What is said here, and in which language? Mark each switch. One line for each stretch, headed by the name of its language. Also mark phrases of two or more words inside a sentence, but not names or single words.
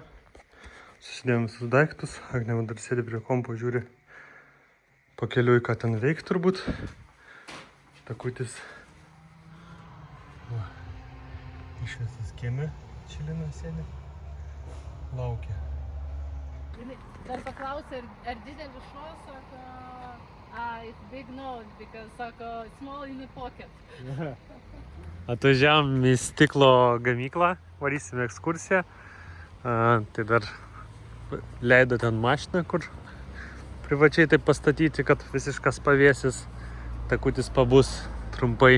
Lithuanian: Susidėjom visus daiktus. Agnė dar sėdi prie kompo, žiūri pakeliui, ką ten reikia turbūt. Takutis. Va. Išvestas kieme. Čilina sėdi. Laukia. Dar paklausė, ar didelis šuo, sako,
English: it's big nose, because, sako, small in the pocket.
Lithuanian: Atvažiavom į stiklo gamyklą, varysime ekskursiją. Tai dar leido ten mašiną, kur privačiai taip pastatyti, kad visiškas pavėsis, takutis pabus trumpai.